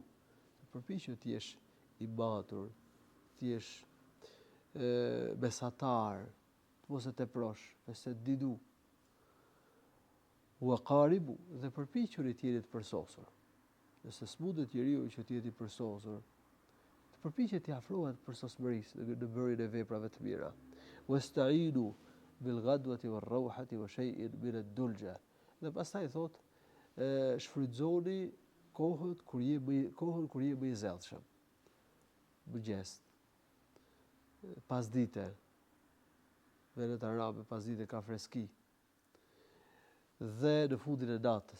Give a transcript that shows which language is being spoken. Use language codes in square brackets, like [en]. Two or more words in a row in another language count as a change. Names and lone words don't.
[sq] Përpiqu të jesh i matur, të jesh mesatar, të mos e teprosh, [ar] فسددوا. وقاربوا, [sq] dhe përpiquni të jeni të përsosur. Nëse s'mundet njeriu që të jetë i përsosur, të përpiqet të afrohet përsosmërisë në bërjen e veprave të mira. [ar] واستعينوا بالغدوة والروحة وشيء من الدلجة. [sq] Dhe pastaj thot, shfrytëzoni kohën kur je më i zellshëm. Mëngjes, pasdite, vendet arabe pasdite ka freski. Dhe në fundin e natës.